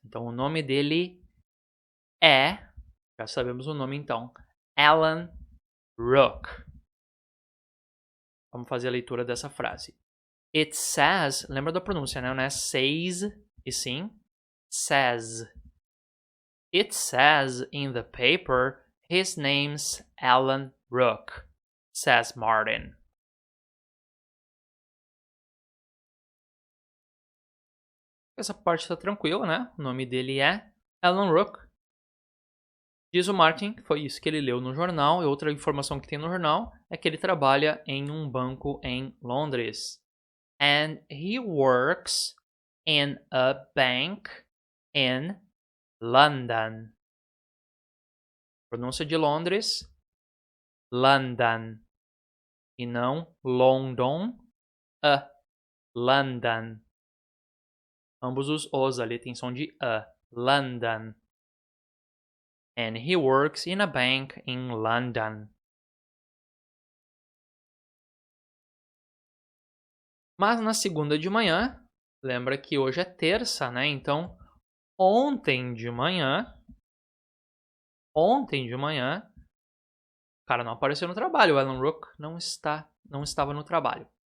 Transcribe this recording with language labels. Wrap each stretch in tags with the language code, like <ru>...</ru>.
<pt>Então o nome dele é, já sabemos o nome então, Alan Rook. Vamos fazer a leitura dessa frase.</pt> <en>It says,</en> <pt>lembra da pronúncia, né? Não é says, e sim says.</pt> <en>It says in the paper, his name's Alan Rook, says Martin.</en> <pt>Essa parte está tranquila, né? O nome dele é Alan Rook. Diz o Martin, foi isso que ele leu no jornal, e outra informação que tem no jornal é que ele trabalha em um banco em Londres.</pt> <en>And he works in a bank in London.</en> <pt>Pronúncia de Londres, London. E não London, London. Ambos os os ali tem som de London.</pt> <en>And he works in a bank in London.</en> <pt>Mas na segunda de manhã, lembra que hoje é terça, né? Então, ontem de manhã, o cara não apareceu no trabalho. O Alan Rook não estava no trabalho.</pt>